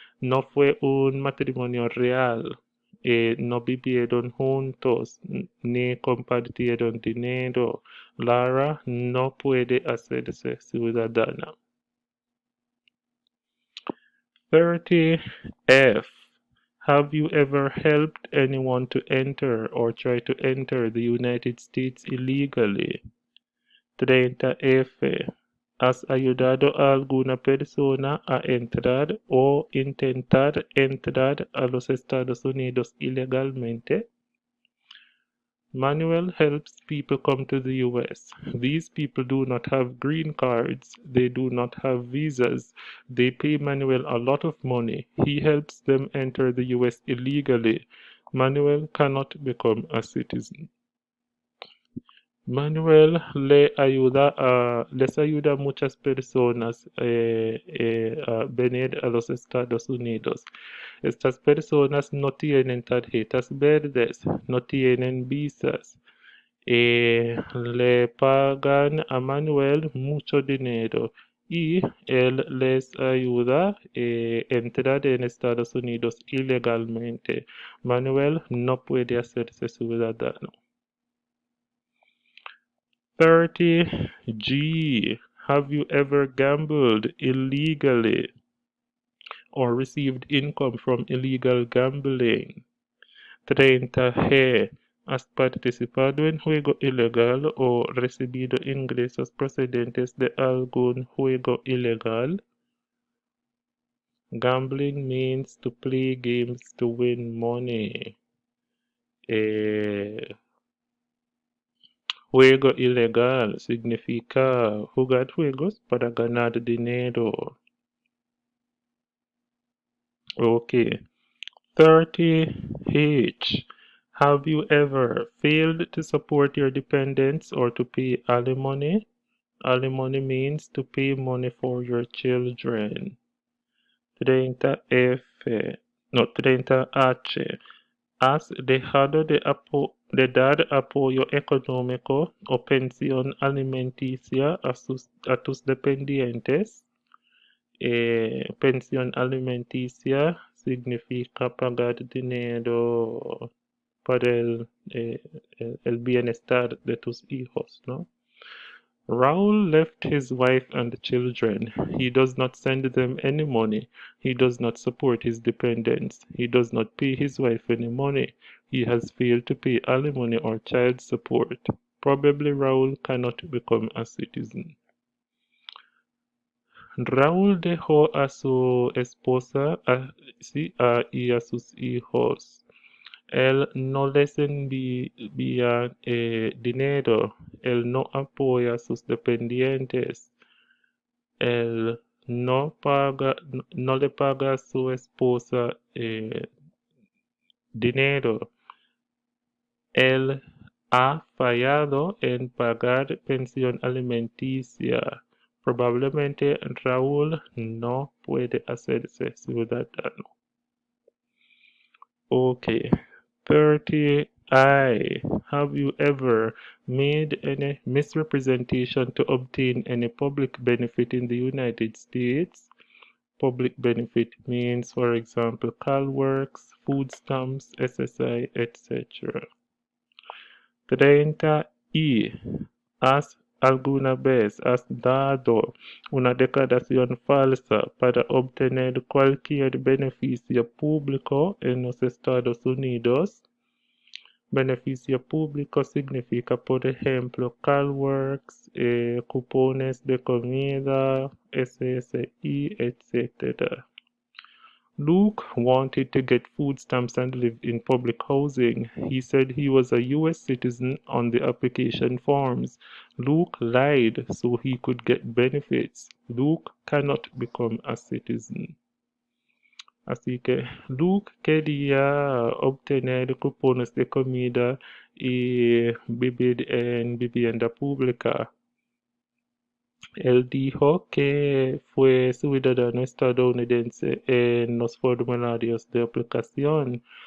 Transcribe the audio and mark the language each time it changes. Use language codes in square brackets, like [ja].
[es] No fue un matrimonio real. No vivieron juntos ni compartieron dinero. Lara no puede hacerse ciudadana. [en] 30F. Have you ever helped anyone to enter or try to enter the United States illegally? 30F. [es] has ayudado a alguna persona a entrar o intentar entrar a los Estados Unidos ilegalmente? [en] Manuel helps people come to the US. These people do not have green cards. They do not have visas. They pay Manuel a lot of money. He helps them enter the US illegally. Manuel cannot become a citizen. [es] Manuel les ayuda a muchas personas a venir a los Estados Unidos. Estas personas no tienen tarjetas verdes, no tienen visas. Le pagan a Manuel mucho dinero y él les ayuda a entrar en Estados Unidos ilegalmente. Manuel no puede hacerse ciudadano. [en] 30G. Have you ever gambled illegally or received income from illegal gambling? 30G. [es] ¿Has participado en juego ilegal o recibido ingresos procedentes de algún juego ilegal? [en] Gambling means to play games to win money. [es] Eh, Juego ilegal significa jugar juegos para ganar dinero. [en] Okay. 30H. Have you ever failed to support your dependents or to pay alimony? Alimony means to pay money for your children. 30F. No, 30H. [es] ¿Has dejado de dar apoyo económico o pensión alimenticia a tus dependientes? Pensión alimenticia significa pagar dinero para el bienestar de tus hijos, ¿no? [en] Raul left his wife and children. He does not send them any money. He does not support his dependents. He does not pay his wife any money. He has failed to pay alimony or child support. Probably Raul cannot become a citizen. [es] Raúl dejó a su esposa y a sus hijos. Él no les envía dinero. Él no apoya a sus dependientes. Él no le paga a su esposa dinero. Él ha fallado en pagar pensión alimenticia. Probablemente Raúl no puede hacerse ciudadano. [en] Okay. 30I. Have you ever made any misrepresentation to obtain any public benefit in the United States? Public benefit means, for example, CalWorks, food stamps, SSI, etc. 30I. [es] ¿Has alguna vez dado una declaración falsa para obtener cualquier beneficio público en los Estados Unidos? Beneficio público significa, por ejemplo, CalWorks, cupones de comida, SSI, etc. [en] Luke wanted to get food stamps and live in public housing. He said he was a US citizen on the application forms. Luke lied so he could get benefits. Luke cannot become a citizen. [es] Así que Luke quería obtener cupones de comida y vivir en vivienda pública. Él dijo que fue ciudadano estadounidense en los formularios de aplicación.